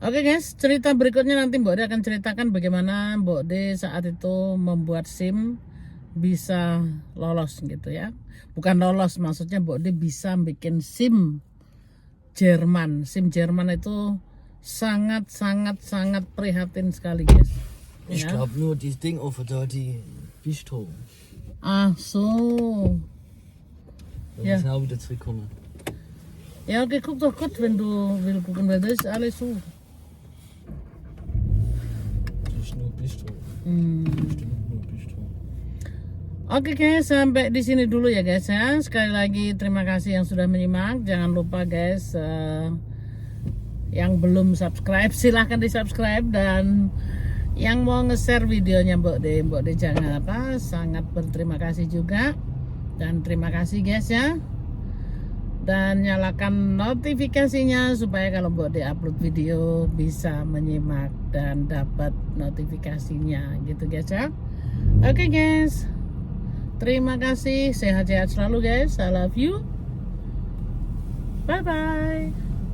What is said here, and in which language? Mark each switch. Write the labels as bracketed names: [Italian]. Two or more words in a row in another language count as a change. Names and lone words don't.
[Indonesian] Oke guys, cerita berikutnya nanti Mbok De akan ceritakan bagaimana Mbok De saat itu membuat SIM bisa lolos gitu ya. Bukan lolos, maksudnya Mbok De bisa bikin SIM Jerman. SIM Jerman itu sangat prihatin sekali guys. [German] Ich Ja. glaube nur dieses Ding over da, die Bistro. Ah so. Da Ja. müssen wir auch wieder zurückkommen. Ja, okay, guck doch gut, wenn du willst gucken, weil das ist alles so. Das ist nur Bistro. Hmm. Stimmt, nur Bistro. [Indonesian] Oke guys, sampai di sini dulu ya guys ya. Sekali lagi terima kasih yang sudah menyimak. Jangan lupa guys, yang belum subscribe silahkan di subscribe, dan yang mau nge-share videonya Mbok De jangan apa, sangat berterima kasih juga. Dan terima kasih guys ya. Dan nyalakan notifikasinya supaya kalau Mbok De upload video bisa menyimak dan dapat notifikasinya gitu guys ya. Oke guys, terima kasih, sehat-sehat selalu guys. [English] I love you. Bye bye.